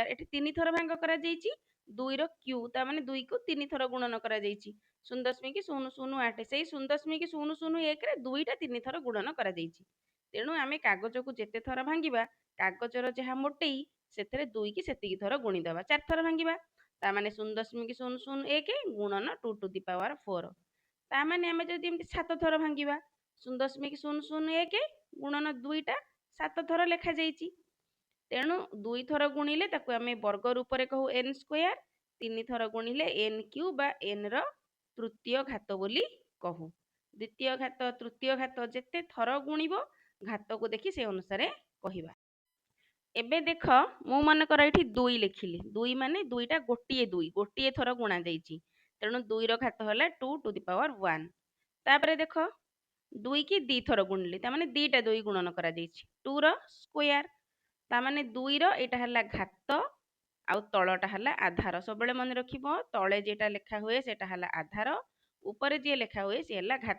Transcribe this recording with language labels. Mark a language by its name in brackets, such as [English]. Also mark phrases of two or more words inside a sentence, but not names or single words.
[Odia] ଏଠି 3 ଥର ଭାଙ୍ଗ କରାଯାଇଛି 2 ର କ୍ୟୁ, ତା ମାନେ 2 କୁ 3 ଥର ଗୁଣନ କରାଯାଇଛି 0.008। ସେଇ 0.001 ରେ 2ଟା 3 ଥର ଗୁଣନ କରାଯାଇଛି। ତେଣୁ ଆମେ କାଗଜକୁ ଯେତେ ଥର ଭାଙ୍ଗିବା କାଗଜର ଯାହା ମୋଟେଇ ସେଥିରେ 2 କି ସେତିକି ଥର ଗୁଣିଦେବା। 4 ଥର ଭାଙ୍ଗିବା ତା ମାନେ 0.001 ଗୁଣନ [English] 2 to the power 4। [Odia] ତା ମାନେ ଆମେ ଯଦି ଏମିତି 7 ଥର ଭାଙ୍ଗିବା 0.001 ଗୁଣନ 2ଟା 7 ଥର ଲେଖାଯାଇଛି। ତେଣୁ 2 ଥର ଗୁଣିଲେ ତାକୁ ଆମେ ବର୍ଗ ରୂପରେ କହୁ n ସ୍କୋୟାର। 3 ଥର ଗୁଣିଲେ n କ୍ୟୁ ବା n ର ତୃତୀୟ ଘାତ ବୋଲି କହୁ। ଦ୍ୱିତୀୟ ଘାତ, ତୃତୀୟ ଘାତ ଯେତେ ଥର ଗୁଣିବ ଘାତକୁ ଦେଖି ସେ ଅନୁସାରେ କହିବା। ଏବେ ଦେଖ ମୁଁ ମନେକର ଏଠି 2 ଲେଖିଲି। 2 ମାନେ 2ଟା ଗୋଟିଏ ଥର ଗୁଣା ଯାଇଛି, ତେଣୁ 2 ର ଘାତ ହେଲା [English] 2 to the power 1। [Odia] ତାପରେ ଦେଖ 2 କି 2 ଥର ଗୁଣିଲି, ତା ମାନେ 2ଟା 2 ଗୁଣନ କରାଯାଇଛି 2 ର ସ୍କୋୟାର। ତା ମାନେ 2 ର ଏଇଟା ହେଲା ଘାତ ଆଉ ତଳଟା ହେଲା ଆଧାର। ସବୁବେଳେ ମନେ ରଖିବ ତଳେ ଯେଟା ଲେଖା ହୁଏ ସେଟା ହେଲା ଆଧାର, ଉପରେ ଯିଏ ଲେଖା ହୁଏ ସେ ହେଲା ଘାତ।